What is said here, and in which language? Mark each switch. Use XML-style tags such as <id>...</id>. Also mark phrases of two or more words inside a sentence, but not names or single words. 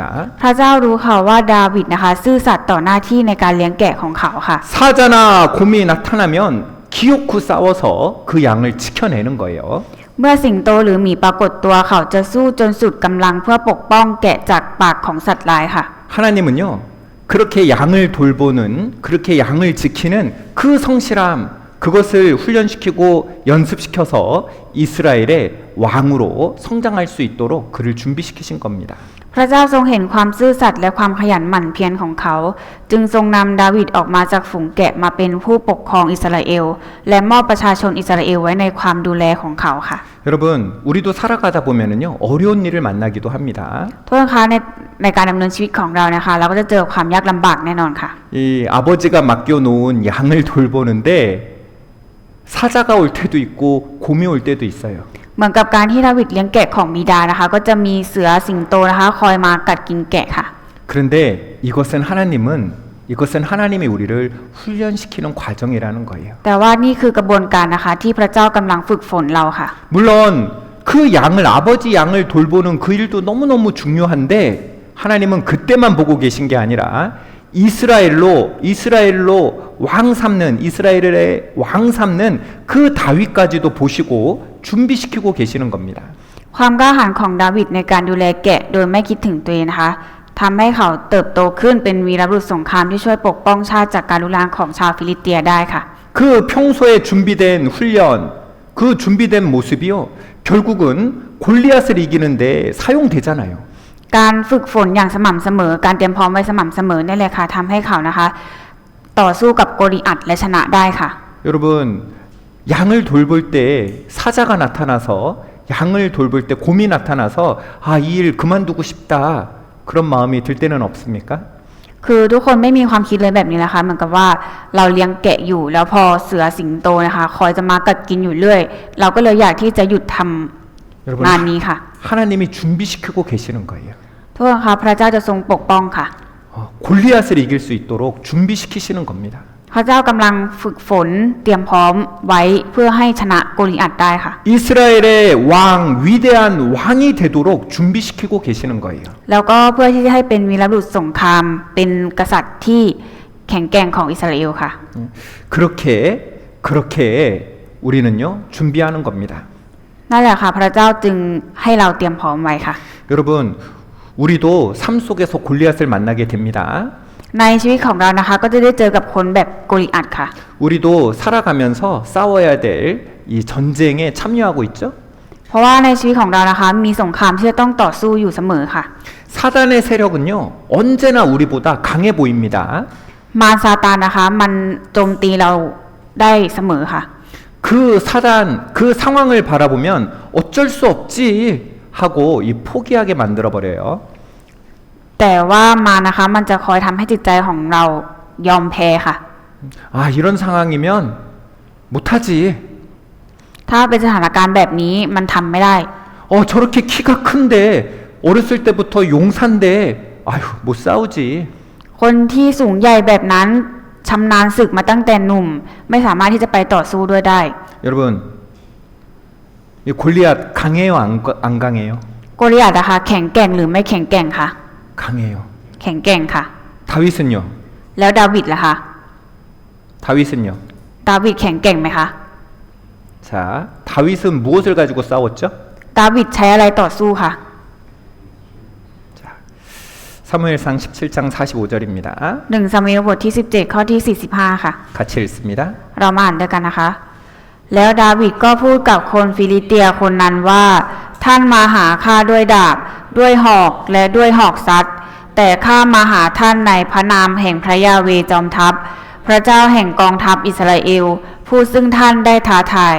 <th>พระเจ้ารู้ค่ะว่าดาวิดนะคะซื่อสัตย์ต่อหน้าที่ในการเลี้ยงแกะของเขาค่ะ</th> <ko>사자나 곰이 나타나면 기어코 싸워서 그 양을 지켜내는 거예요.</ko> <th>เมื่อสิงโตหรือหมีปรากฏตัวเขาจะสู้จนสุดกำลังเพื่อปกป้องแกะจากปากของสัตว์ร้ายค่ะ</th> <ko>하나님은요, 그렇게 양을 돌보는, 그렇게 양을 지키는 그 성실함, 그것을 훈련시키고 연습시켜서 이스라엘의 왕으로 성장할 수 있도록 그를 준비시키신 겁니다.</ko> <th>พระเจ้าทรงเห็นความซื่อสัตย์และความขยันหมั่นเพียรของเขา จึงทรงนำดาวิดออกมาจากฝูงแกะมาเป็นผู้ปกครองอิสราเอลและมอบประชาชนอิสราเอลไว้ในความดูแลของเขาค่ะ</th> <ko>여러분, 우리도 살아가다 보면은요, 어려운 일을 만나기도 합니다.</ko> <th>ทุกท่านคะในการดำเนินชีวิตของเรานะคะเราก็จะเจอความยากลำบากแน่นอนค่ะ</th> <ko>이 아버지가 맡겨놓은 양을 돌보는데 사자가 올 때도 있고 곰이 올 때도 있어요.</ko> <th>เหมือนกับการที่ดาวิดเลี้ยงแกะของบิดานะคะ ก็จะมีเสือสิงโตนะคะคอยมากัดกินแกะค่ะ</th> <ko>그런데 이것은 하나님이 우리를 훈련시키는 과정이라는 거예요.</ko> <th>แต่ว่านี่คือกระบวนการนะคะที่พระเจ้ากำลังฝึกฝนเราค่ะ</th> <ko>물론 그 아버지 양을 돌보는 그 일도 너무너무 중요한데 하나님은 그때만 보고 계신 게 아니라 이스라엘로 이스라엘의 왕 삼는 그 다윗까지도 보시고 준비시키고 계시는 겁니다.</ko> <th>ความกล้าหาญของดาวิดในการดูแลแกะโดยไม่คิดถึงตัวเองนะคะทำให้เขาเติบโตขึ้นเป็นวีรบุรุษสงครามที่ช่วยปกป้องชาติจากการลุกรานของชาวฟิลิสเตียได้ค่ะ</th> <ko>그 평소에 준비된 훈련, 그 준비된 모습이요, 결국은 골리앗을 이기는데 사용되잖아요.</ko> <th>การฝึกฝนอย่างสม่ำเสมอการเตรียมพร้อมไว้สม่ำเสมอนี่แหละค่ะทำให้เขานะคะ ต่อสู้กับโกลิอัตและชนะได้ค่ะ</th> <ko>여러분, 양을 돌볼 때 사자가 나타나서 양을 돌볼 때 곰이 나타나서 이 일 그만두고 싶다 그런 마음이 들 때는 없습니까?</ko> <th>คือทุกคนไม่มีความคิดเลยแบบนี้นะคะเหมือนกับว่าเราเลี้ยงแกะอยู่แล้วพอเสือสิงโตนะคะคอยจะมากัดกินอยู่เรื่อยเราก็เลยอยากที่จะหยุดทำงานนี้ค่ะ</th> <ko>하나님이 준비시키고 계시는 거예요.</ko> <th>ทุกคนคะพระเจ้าจะทรงปกป้องค่ะ</th> <ko>골리앗을 이길 수 있도록 준비시키시는 겁니다.</ko> <th>พระเจ้ากำลังฝึกฝนเตรียมพร้อมไว้เพื่อให้ชนะโกลิอัตได้ค่ะ</th> <ko>이스라엘의 왕, 위대한 왕이 되도록 준비시키고 계시는 거예요.</ko> <th>แล้วก็เพื่อที่จะให้เป็นวีรบุรุษสงครามเป็นกษัตริย์ที่แข็งแกร่งของอิสราเอลค่ะ</th> <ko>그렇게 우리는요 준비하는 겁니다.</ko> <th>นั่นแหละค่ะพระเจ้าจึงให้เราเตรียมพร้อมไว้ค่ะ</th> <ko>여러분, 우리도 삶 속에서 골리앗을 만나게 됩니다.</ko> <th>ในชีวิตของเรานะคะก็จะได้เจอกับคนแบบโกลิอัตค่ะ</th> <ko>우리도 살아가면서 싸워야 될 이 전쟁에 참여하고 있죠.</ko> <th>เพราะว่าในชีวิตของเรานะคะมีสงครามที่จะต้องต่อสู้อยู่เสมอค่ะ</th> <ko>사단의 세력은요 언제나 우리보다 강해 보입니다.</ko> <th>มารซาตานนะคะมันโจมตีเราได้เสมอค่ะ</th> <ko>그 상황을 바라보면 어쩔 수 없지 하고 이 포기하게 만들어 버려요.</ko> <th>แต่ว่ามานะคะมันจะคอยทำให้จิตใจของเรายอมแพ้ค่ะ</th> <ko>이런 상황이면 못하지.</ko> <th>ถ้าเป็นสถานการณ์แบบนี้มันทำไม่ได้</th> <ko>저렇게 키가 큰데 어렸을 때부터 용사인데 못 싸우지.</ko> <th>คนที่สูงใหญ่แบบนั้นชำนาญศึกมาตั้งแต่หนุ่มไม่สามารถที่จะไปต่อสู้ด้วยได้</th> <ko>여러분, 이 골리앗 강해요, 안 강해요?</ko> <th>โกลิอัตนะคะแข็งแกร่งหรือไม่แข็งแกร่งคะ</th> <ko>강해요.</ko> <th>แข็งแกร่งค่ะ</th> <ko>다윗은요?</ko> <th>แล้วดาวิดล่ะคะ</th> <ko>다윗은요?</ko> <th>ดาวิดแข็งแกร่งไหมคะ</th> <ko>자, 다윗은 무엇을 가지고 싸웠죠?</ko> <th>ดาวิดใช้อะไรต่อสู้ค่ะ</th> <ko>사무엘상 17장 45절입니다.</ko> <th>1 ซามูเอลบทที่17ข้อที่45ค่ะ</th> <ko>같이 읽습니다.</ko> <th>เรามาอ่านด้วยกันนะคะ แล้วดาวิดก็พูดกับคนฟิลิสเตียคนนั้นว่าท่านมาหาข้าด้วยดาบด้วยหอกและด้วยหอกซัดแต่ข้ามาหาท่านในพระนามแห่งพระยาเวจอมทัพพระเจ้าแห่งกองทัพอิสราเอลผู้ซึ่งท่านได้ท้าทาย</th>